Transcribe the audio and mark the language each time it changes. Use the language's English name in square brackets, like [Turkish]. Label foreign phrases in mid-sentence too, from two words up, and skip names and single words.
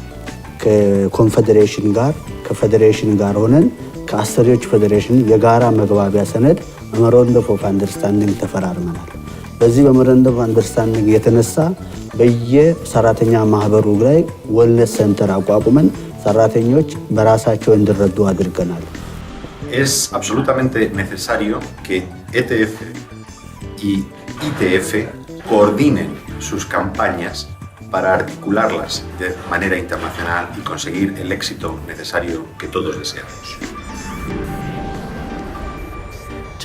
[Amharic] ከኮንፌዴሬሽን ጋር ከፌዴሬሽን ጋር ሆነን ከአሰሪዎች ፌዴሬሽን የጋራ መግባቢያ ሰነድ [English] memorandum of understanding [Amharic] ተፈራርመናል። በዚህ [English] memorandum of understanding [Amharic] የተነሳ በየሰራተኛ ማህበሩ ላይ [English] wellness center [Amharic] አቋቁመን ሰራተኞች በራሳቸው እንዲረዱ አድርገናል። [Spanish] Es absolutamente necesario que ETF y ITF coordinen sus campañas para articularlas de manera internacional y conseguir el éxito necesario que todos deseamos.